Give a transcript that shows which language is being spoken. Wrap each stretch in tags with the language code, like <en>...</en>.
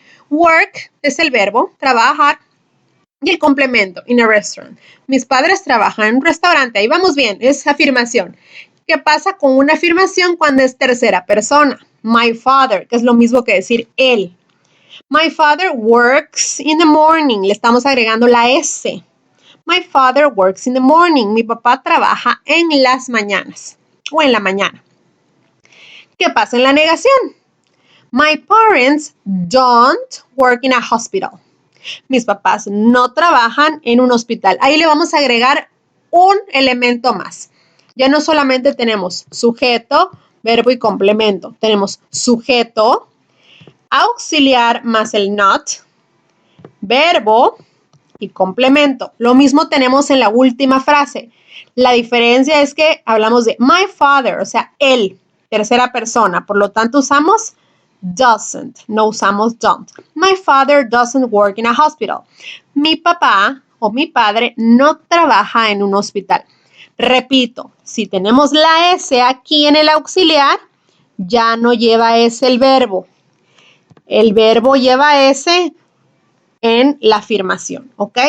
<es>Work es el verbo, trabajar. Y el complemento,</es> <en>in a restaurant.</en> <es>Mis padres trabajan en un restaurante. Ahí vamos bien, es afirmación. ¿Qué pasa con una afirmación cuando es tercera persona?</es> <en>My father,</en> <es>que es lo mismo que decir él.</es> <en>My father works in the morning.</en> <es>Le estamos agregando la S.</es> <en>My father works in the morning.</en> <es>Mi papá trabaja en las mañanas o en la mañana. ¿Qué pasa en la negación?</es> <en>My parents don't work in a hospital.</en> <es>Mis papás no trabajan en un hospital. Ahí le vamos a agregar un elemento más. Ya no solamente tenemos sujeto, verbo y complemento. Tenemos sujeto, auxiliar más el not, verbo y complemento. Lo mismo tenemos en la última frase. La diferencia es que hablamos de my father, o sea, él, tercera persona. Por lo tanto, usamos doesn't, no usamos don't.</es> <en>My father doesn't work in a hospital.</en> <es>Mi papá o mi padre no trabaja en un hospital. Repito, si tenemos la S aquí en el auxiliar, ya no lleva S el verbo. El verbo lleva S en la afirmación, ¿ok?</es>